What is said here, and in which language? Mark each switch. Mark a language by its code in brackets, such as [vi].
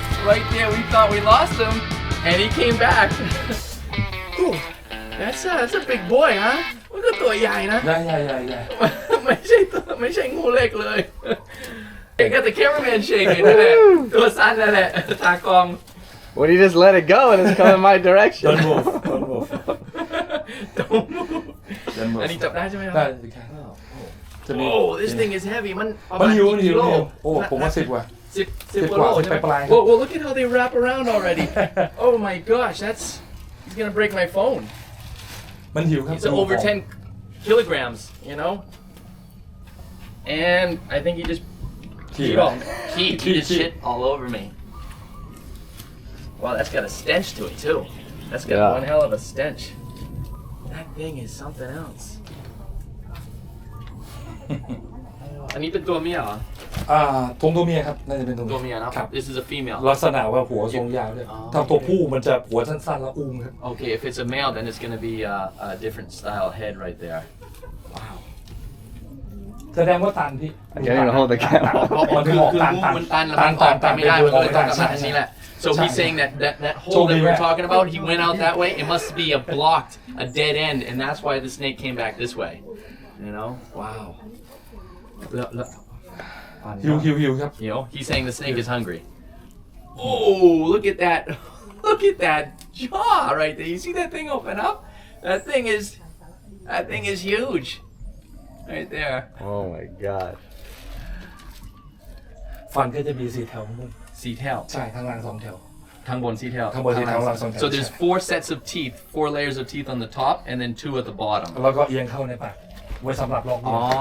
[en] Right there, we thought we lost him, and he came back. Ooh, that's a big boy, huh? [th] มันก็ตัวใหญ่นะใหญ่ไม่ใช่งูเล็กเลย [en] They got the cameraman shaking [th] นั่นแหละตัวสั้นนั่นแหละตากล้อง [en] When you just let it go and it's coming my direction. Don't move. Don't move. Don't move. [th] อันนี้จับได้ใช่ไหมครับ ได้ครับ [en] Oh, this thing is heavy. [th] มัน หิวโอ้ผมว่า10 กว่า 10 กว่าโลใช่ไหม [en] Well, look at how they wrap around already. Oh my gosh, he's gonna break my phone. [th] มันหิวครับ [en] It's over 10 kilograms, you know. And I think he just he just shit all over me. Wow, that's got a stench to it too. That's got one hell of a stench. That thing is something else. [th] อันนี้เป็นตัวเมียเหรอ ตัวเมียครับน่าจะเป็น ตัวเมียนะครับ [en] This is a female [th] ลักษณะว่าหัวทรงยาวด้วยถ้าตัวผู้มันจะหัวสั้นๆแล้วอุ้มครับ [en] Okay, if it's a male then it's going to be a different style head right there. Wow. [th] แสดงว่าตันพี่ [en] I can't even hold the camera. [th] มันตันแล้วมันออกไปไม่ได้มันก็เลยต้องกลับมาอันนี้แหละ [en] So he's saying that hole that we're talking about, he went out that way. It must be a dead end, and that's why the snake came back this way. You know? Wow. [th] Hiuครับ [en] You know, he's saying the snake is hungry. Oh, look at that. Look at that jaw right there. You see that thing open up? That thing is huge. Right there. Oh my god. [th] ฟันก็จะมี4 แถวข้างบน 4 แถว ใช่ข้างล่าง2 แถว ข้างบน4 แถว ข้างบน4 แถวข้างล่าง2 แถว [en] So there's 4 sets of teeth, 4 layers of teeth on the top, and then 2 at the bottom. [th] แล้วก็เอียงเข้าในปากไว้สำหรับล็อกเหยื่อ